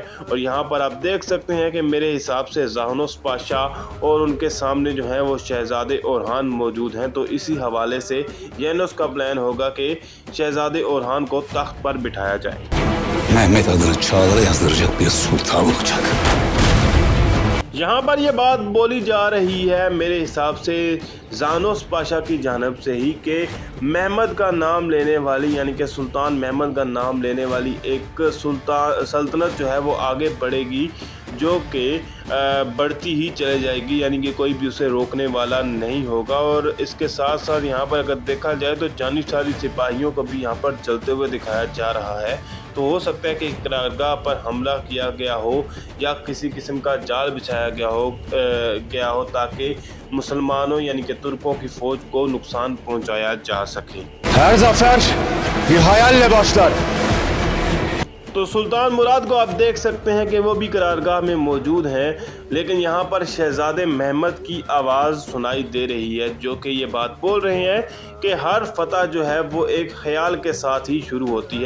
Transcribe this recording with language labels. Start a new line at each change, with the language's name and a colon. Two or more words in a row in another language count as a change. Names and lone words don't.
Urdu: اور یہاں پر آپ دیکھ سکتے ہیں کہ میرے حساب سے زاہنوس پاشا اور ان کے سامنے جو ہے وہ شہزادے اورہان موجود ہیں. تو اسی حوالے سے ینوس کا پلان ہوگا کہ شہزادے اورہان کو تخت پر بٹھایا جائے.
Turkish: Mehmet adını çağlara yazdıracak bir sultan olacak.
Urdu: یہاں پر یہ بات بولی جا رہی ہے میرے حساب سے زانوس پاشا کی جانب سے ہی کہ محمد کا نام لینے والی یعنی کہ سلطان محمد کا نام لینے والی ایک سلطنت جو ہے وہ آگے بڑھے گی، جو کہ بڑھتی ہی چلی جائے گی، یعنی کہ کوئی بھی اسے روکنے والا نہیں ہوگا. اور اس کے ساتھ ساتھ یہاں پر اگر دیکھا جائے تو جانثاری سپاہیوں کو بھی یہاں پر چلتے ہوئے دکھایا جا رہا ہے. تو ہو سکتا ہے کہ قرارگاہ پر حملہ کیا گیا ہو یا کسی قسم کا جال بچھایا گیا ہو تاکہ مسلمانوں یعنی کہ ترکوں کی فوج کو نقصان پہنچایا جا سکے.
Turkish: Her zafer bir hayalle başlar.
Urdu: تو سلطان مراد کو آپ دیکھ سکتے ہیں کہ وہ بھی قرارگاہ میں موجود ہیں، لیکن یہاں پر شہزادے محمد کی آواز سنائی دے رہی ہے، جو کہ یہ بات بول رہے ہیں کہ ہر فتح جو ہے وہ ایک خیال کے ساتھ ہی شروع ہوتی ہے.